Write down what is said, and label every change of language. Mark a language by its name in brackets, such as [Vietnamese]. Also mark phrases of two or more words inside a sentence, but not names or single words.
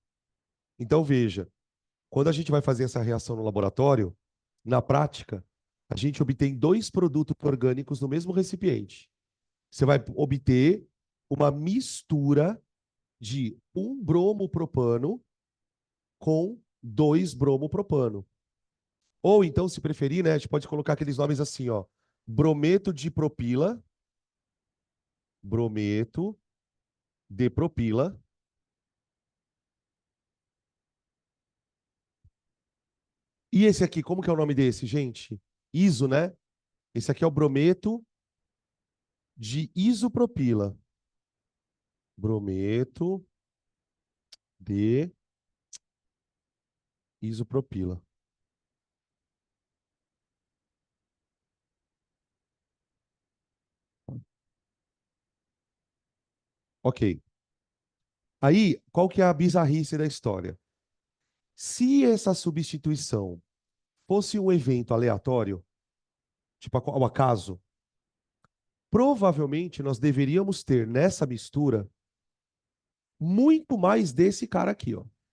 [Portuguese] Então, veja, quando a gente vai fazer essa reação no laboratório, na prática, a gente obtém 2 produtos orgânicos no mesmo recipiente. Você vai obter uma mistura de 1-bromo-propano com 2-bromo-propano. Ou então, se preferir, né, a gente pode colocar aqueles nomes assim, ó. Brometo de propila, brometo de propila. E esse aqui, como que é o nome desse, gente? Iso, né? Esse aqui é o brometo de isopropila. Brometo de isopropila. Ok. Aí, qual que é a bizarrice da história? Se essa substituição fosse um evento aleatório, tipo ao acaso, provavelmente nós deveríamos ter nessa mistura muito mais desse cara aqui, ó.